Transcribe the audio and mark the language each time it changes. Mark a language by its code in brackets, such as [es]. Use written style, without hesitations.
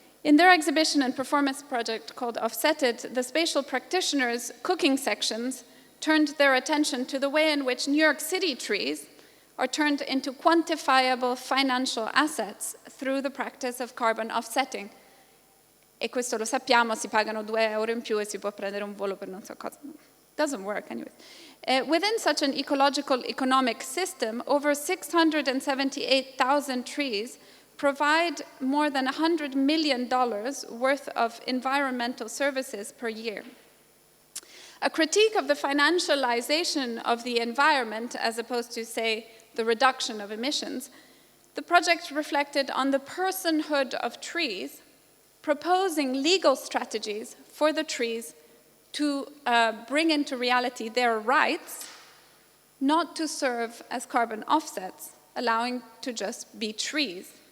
[en] In their exhibition and performance project called Offsetted, the spatial practitioners' cooking sections turned their attention to the way in which New York City trees are turned into quantifiable financial assets through the practice of carbon offsetting. [it] E questo lo sappiamo, si pagano €2 in più e si può prendere un volo per non so cosa. [en] Doesn't work anyway. Within such an ecological economic system, over 678,000 trees provide more than $100 million worth of environmental services per year. A critique of the financialization of the environment, as opposed to, say, the reduction of emissions, the project reflected on the personhood of trees, proposing legal strategies for the trees to bring into reality their rights, not to serve as carbon offsets, allowing to just be trees.